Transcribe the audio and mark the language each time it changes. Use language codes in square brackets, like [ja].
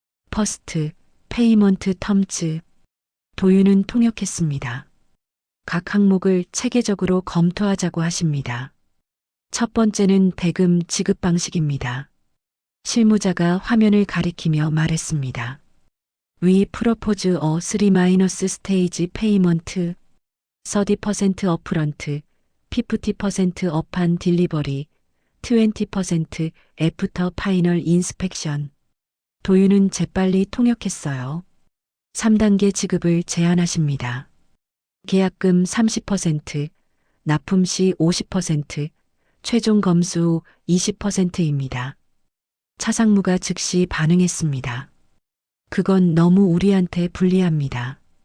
[en] 퍼스트, 페이먼트 텀즈. [ko] 도윤은 통역했습니다. 각 항목을 체계적으로 검토하자고 하십니다. 첫 번째는 대금 지급 방식입니다. 실무자가 화면을 가리키며 말했습니다. [en] We propose a 3- stage payment, 30% upfront, 50% upon delivery, 20% after final inspection. [ko] 도윤은 재빨리 통역했어요. 3단계 지급을 제안하십니다. 계약금 30%, 납품 시 50%, 최종 검수 후 20%입니다. 차상무가 즉시 반응했습니다. 그건 너무 우리한테 불리합니다.